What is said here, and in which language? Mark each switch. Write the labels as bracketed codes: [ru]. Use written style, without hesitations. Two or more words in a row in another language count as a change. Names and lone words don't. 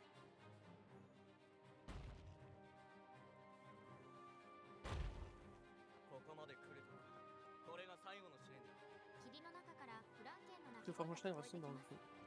[ja] ここまで来るとはこれが最後の試練だ。霧の中からフランケンの鳴 [fr] Deux [ja] き声が [fr] Frankenstein [ja] 聞こえて [fr] restent [ja] き [fr] dans le [ja] ます。 [fr] feu.